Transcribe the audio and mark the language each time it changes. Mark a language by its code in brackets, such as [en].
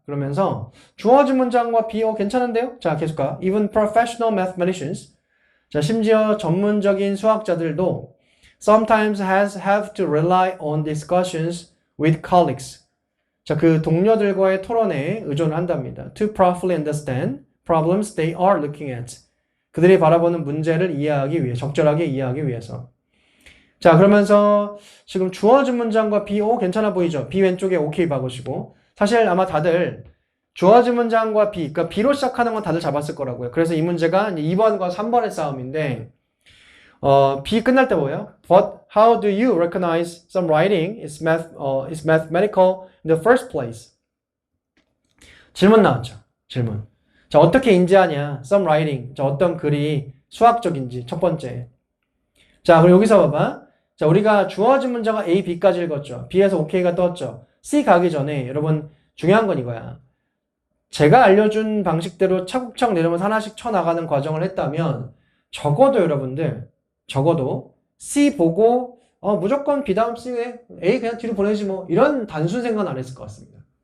[ko] 그러면서 주어진 문장과 B, 괜찮은데요? 자, 계속 가. [en] Even professional mathematicians. 자, [ko] 심지어 전문적인 수학자들도 [en] sometimes have to rely on discussions with colleagues. [ko] 자, 그 동료들과의 토론에 의존을 한답니다. [en] To properly understand problems they are looking at. [ko] 그들이 바라보는 문제를 이해하기 위해, 적절하게 이해하기 위해서. 자, 그러면서 지금 주어진 문장과 B, 괜찮아 보이죠? B 왼쪽에 오케이 박으시고. 사실 아마 다들 주어진 문장과 B, 그러니까 B로 시작하는 건 다들 잡았을 거라고요. 그래서 이 문제가 2번과 3번의 싸움인데, B 끝날 때 뭐예요? [en] But how do you recognize some writing is mathematical in the first place? [ko] 질문 나왔죠. 질문. 자, 어떻게 인지하냐? [en] Some writing. [ko] 자, 어떤 글이 수학적인지 첫 번째. 자, 그럼 여기서 봐봐. 자, 우리가 주어진 문장과 A, B까지 읽었죠. B에서 OK가 떴죠. C 가기 전에 여러분 중요한 건 이거야. 제가 알려준 방식대로 차곡차곡 내려오면서 하나씩 쳐나가는 과정을 했다면 적어도 여러분들 적어도 C 보고 무조건 B 다음 C에 A 그냥 뒤로 보내지 뭐 이런 단순 생각은 안 했을 것 같습니다.